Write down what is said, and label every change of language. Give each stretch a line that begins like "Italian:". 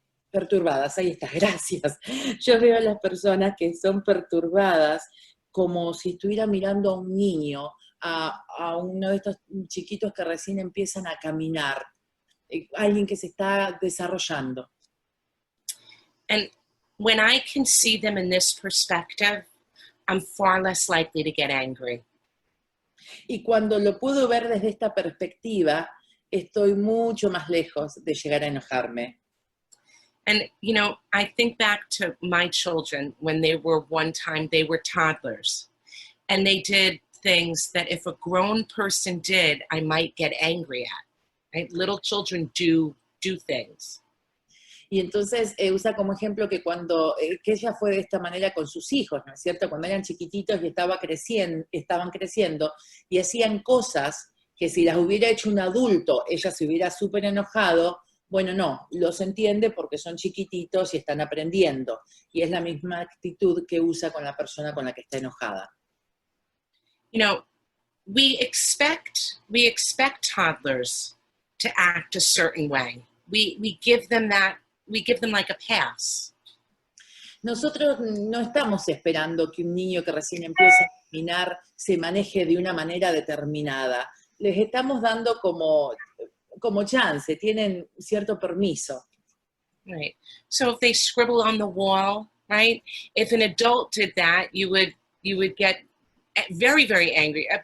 Spanish: Perturbadas, ahí está, gracias. Yo veo a las personas que son perturbadas como si estuviera mirando a un niño, a uno de estos chiquitos que recién empiezan a caminar, alguien que se está desarrollando.
English: And when I can see them in this perspective, I'm far less likely to get angry.
Spanish: Y cuando lo puedo ver desde esta perspectiva, estoy mucho más lejos de llegar a enojarme.
English: And, you know, I think back to my children when they were toddlers. And they did things that if a grown person did, I might get angry at. Right? Little children do things.
Spanish: Y entonces usa como ejemplo que que ella fue de esta manera con sus hijos, ¿no es cierto? Cuando eran chiquititos y estaban creciendo y hacían cosas que si las hubiera hecho un adulto, ella se hubiera súper enojado. Bueno, no, los entiende porque son chiquititos y están aprendiendo. Y es la misma actitud que usa con la persona con la que está enojada.
English: You know, we expect toddlers to act a certain way. We give them like a pass.
Spanish: Nosotros no estamos esperando que un niño que recién empieza a caminar se maneje de una manera determinada. Les estamos dando como chance, tienen cierto permiso.
English: Right. So if they scribble on the wall, right? If an adult did that, you would get very, very angry.